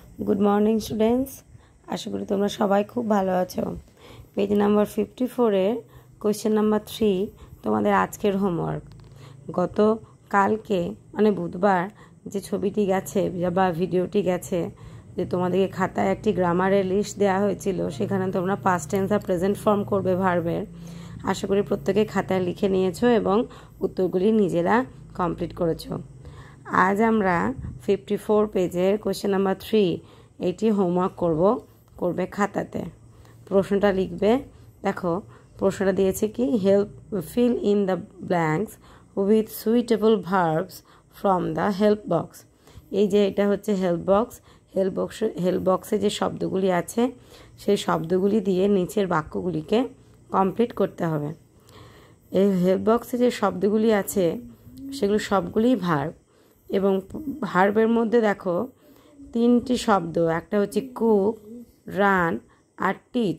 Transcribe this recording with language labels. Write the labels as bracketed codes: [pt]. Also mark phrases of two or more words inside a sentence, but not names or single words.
[en] good morning students [bn] আশা করি তোমরা সবাই খুব ভালো আছো। [en] page number [bn] 54 এর [en] question number [bn] 3 তোমাদের আজকের হোমওয়ার্ক। গত কালকে মানে বুধবার যে ছবিটি গেছে বা ভিডিওটি গেছে যে তোমাদেরকে খাতায় একটি গ্রামারের লিস্ট देওয়া হয়েছিল সেখানে তোমরা [en] past tense [bn] আর [en] present form [bn] করবে ভার্বের। আশা করি প্রত্যেকে খাতায় লিখে নিয়েছো এবং উত্তরগুলি নিজেরা কমপ্লিট করেছো। আজ আমরা 54 পেজের [en] question number [bn] 3 এটি হোমওয়ার্ক করবে খাতাতে। প্রশ্নটা লিখবে। দেখো প্রশ্নটা দিয়েছে কি [en] help fill in the blanks with suitable verbs from the help box. [bn] এই যে এটা হচ্ছে [en] help box [bn] যে শব্দগুলি আছে সেই শব্দগুলি দিয়ে নিচের বাক্যগুলিকে কমপ্লিট করতে হবে। এই [en] help box [bn] যে শব্দগুলি আছে সেগুলো সবগুলি ভার্ব এবং ভার্বের মধ্যে দেখো তিনটি শব্দ, একটা হচ্ছে কুক, রান আর টিচ।